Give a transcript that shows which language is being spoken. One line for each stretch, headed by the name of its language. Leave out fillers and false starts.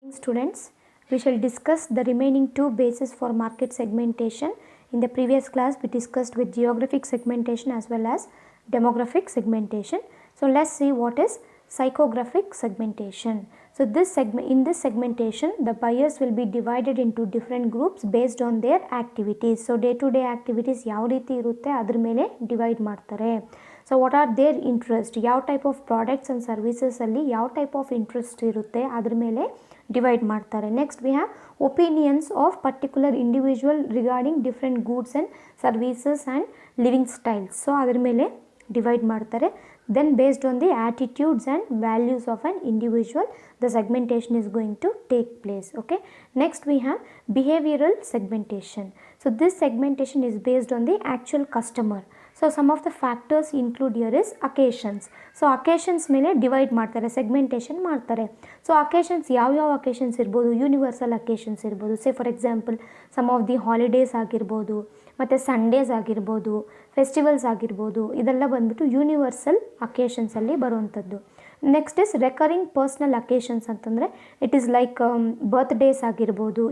English: Students, we shall discuss the remaining two bases for market segmentation. In the previous class, we discussed with geographic segmentation as well as demographic segmentation. So let's see what is psychographic segmentation. So in this segmentation, the buyers will be divided into different groups based on their activities. So day to day activities
Kannada: ಯಾವ ರೀತಿ ಇರುತ್ತೆ ಅದರ ಮೇಲೆ divide ಮಾಡ್ತಾರೆ.
English: so what are their interest,
Kannada: ಯಾವ type of products and ಸರ್ವಿಸಸಲ್ಲಿ ಯಾವ type of interest ಇರುತ್ತೆ ಅದ್ರ ಮೇಲೆ ಡಿವೈಡ್ ಮಾಡ್ತಾರೆ.
English: Next we have opinions of particular individual regarding different goods and services and living styles.
Kannada: So ಅದ್ರ ಮೇಲೆ ಡಿವೈಡ್ ಮಾಡ್ತಾರೆ.
English: Then based on the attitudes and values of an individual, the segmentation is going to take place. Okay. Next we have behavioral segmentation. So this segmentation is based on the actual customer. So some of the factors include here is occasions.
Kannada: So occasions ಮೇಲೆ divide ಮಾಡ್ತಾರೆ, segmentation ಮಾಡ್ತಾರೆ. So occasions ಯಾವ್ಯಾವ occasions ಇರ್ಬೋದು, universal occasions ಇರ್ಬೋದು.
English: say for example some of the holidays
Kannada: ಆಗಿರ್ಬೋದು, ಮತ್ತು Sundays ಆಗಿರ್ಬೋದು, festivals ಆಗಿರ್ಬೋದು. ಇದೆಲ್ಲ ಬಂದ್ಬಿಟ್ಟು ಯೂನಿವರ್ಸಲ್ ಅಕೇಶನ್ಸಲ್ಲಿ ಬರುವಂಥದ್ದು.
English: next is recurring personal occasions
Kannada: ಅಂತಂದರೆ
English: it is like birthdays
Kannada: ಆಗಿರ್ಬೋದು.